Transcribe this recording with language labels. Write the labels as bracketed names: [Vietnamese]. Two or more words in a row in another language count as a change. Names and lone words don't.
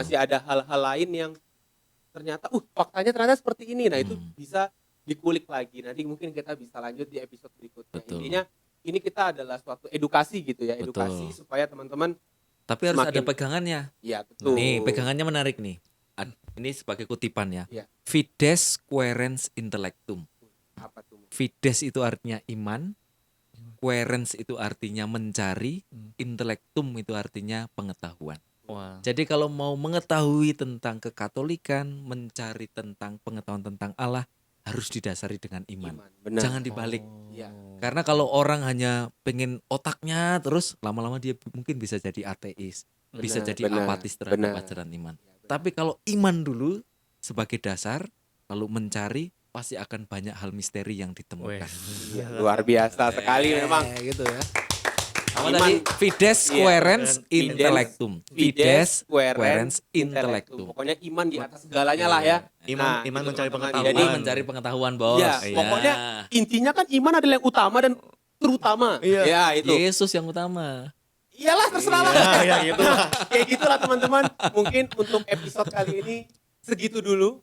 [Indonesian] Masih ada hal-hal lain yang ternyata faktanya ternyata seperti ini. Nah, itu bisa dikulik lagi. Nanti mungkin kita bisa lanjut di episode berikutnya. Betul. Intinya ini kita adalah suatu edukasi gitu ya, Betul. edukasi supaya teman-teman Tapi harus ada Semakin- pegangannya. ya betul. Nih, pegangannya menarik nih. Ini sebagai kutipan ya. Iya. [Latin] Fides querens intellectum. [Indonesian] Apa tuh? Fides itu artinya iman, querens itu artinya mencari, intellectum itu artinya pengetahuan. Wah. Jadi kalau mau mengetahui tentang kekatolikan, mencari tentang pengetahuan tentang Allah, harus didasari dengan iman. Benar. Jangan dibalik. Iya. Karena kalau orang hanya pengen otaknya terus, lama-lama dia mungkin bisa jadi ateis, bisa Benar, jadi benar, apatis terhadap benar. ajaran iman. Tapi kalau iman dulu sebagai dasar, lalu mencari, pasti akan banyak hal misteri yang ditemukan. Luar biasa sekali memang. Gitu ya. Sama Iman. tadi fides Iya, querens Fides intellectum. [Latin] Fides querens intellectum. [Indonesian] Pokoknya iman di atas segalanya lah ya. Iman Nah, mencari teman-teman. pengetahuan. Jadi Jadi mencari pengetahuan, Bos. ya, Iya. pokoknya intinya kan iman adalah yang utama dan terutama. Iya. Ya, itu. Yesus yang utama. Iyalah terserah lah. Ya gitu. Kayak gitulah teman-teman. Mungkin untuk episode kali ini segitu dulu.